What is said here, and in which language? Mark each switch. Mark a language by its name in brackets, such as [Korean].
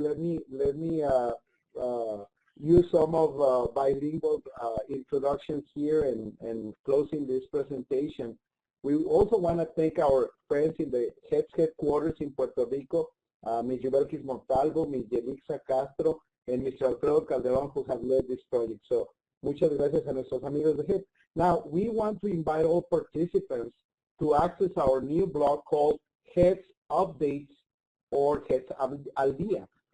[English] Let me use some of bilingual introductions here and closing this presentation. We also want to thank our friends in the HETS headquarters in Puerto Rico, Ms. Yubelkis Montalvo, Ms. Yelixa Castro, and Mr. Alfredo Calderon, who have led this project. [Spanish] So, muchas gracias a nuestros amigos de HETS. [English] Now, we want to invite all participants to access our new blog called HETS Updates or HETS Al Día.